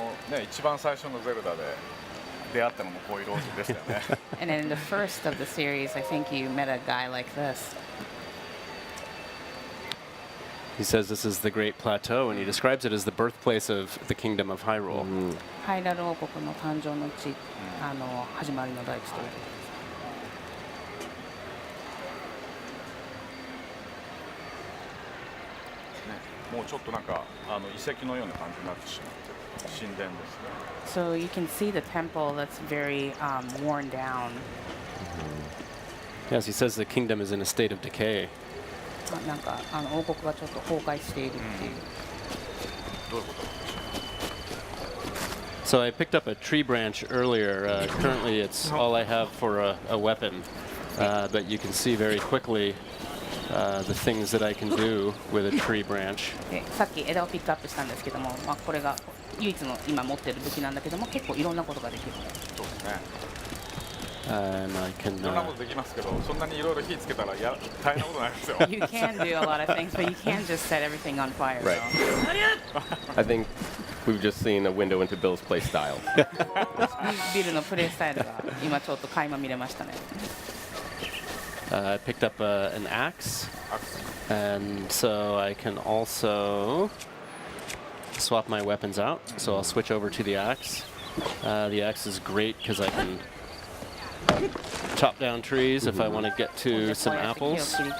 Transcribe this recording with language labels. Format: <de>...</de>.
<ja>ね、一番最初のゼルダで出会ったのもこういうローズでしたよね。</ja> <en>And in the first of the series, I think you met a guy like this. He says this is the Great Plateau, and he describes it as the birthplace of the Kingdom of Hyrule.</en> <ja>ハイラル王国の誕生の地、始まりの大地ということです。もうちょっとなんか遺跡のような感じになってしまって神殿ですね。</ja> <en>So you can see the temple that's very worn down. Yes, he says the kingdom is in a state of decay.</en> <ja>なんか王国がちょっと崩壊しているっていう。どういうこと？</ja> <en>So I picked up a tree branch earlier. Currently, it's all I have for a weapon, but you can see very quickly the things that I can do with a tree branch.</en> <ja>でさっき枝をピックアップしたんですけども、これが唯一の今持っている武器なんだけども、結構いろんなことができる。そうですね。</ja> <en>And I can.</en> <ja>いろんなことできますけど、そんなにいろいろ火つけたら大変なことになりますよ。</ja> <en>You can do a lot of things, but you can't just set everything on fire. Right. I think we've just seen a window into Bill's play style.</en> <ja>ビルのプレイスタイルが今ちょっと垣間見れましたね。</ja> <en>I picked up an axe, and so I can also swap my weapons out. So I'll switch over to the axe. The axe is great because I can chop down trees if I want to get to some apples.</en>